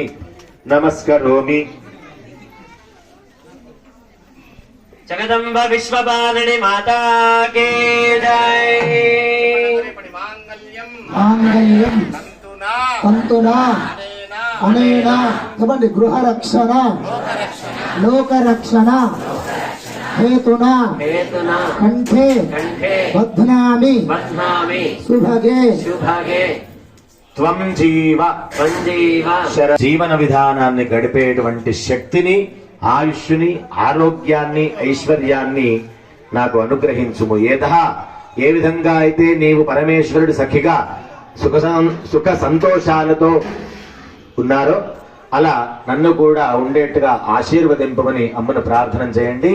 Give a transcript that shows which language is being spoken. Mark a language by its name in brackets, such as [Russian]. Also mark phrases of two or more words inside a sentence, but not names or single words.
[Sanskrit] నమస్కరోమి. జగదంబ విశ్వపాలిని [Hindi] माता के जय. [Sanskrit] మాంగళ్యం తంతునా అనేన చెప్పండి. గృహరక్షణ లోకరక్షణ हेतुना कंठे बध्नामि सुभगे త్వం జీవ [Telugu] జీవన విధానాన్ని గడిపేటువంటి శక్తిని, ఆయుష్ని, ఆరోగ్యాన్ని, ఐశ్వర్యాన్ని నాకు అనుగ్రహించుము. ఏ విధంగా అయితే నీవు పరమేశ్వరుడి సఖిగా సుఖ సంతోషాలతో ఉన్నారో అలా నన్ను కూడా ఉండేట్టుగా ఆశీర్వదింపమని అమ్మను ప్రార్థన చేయండి.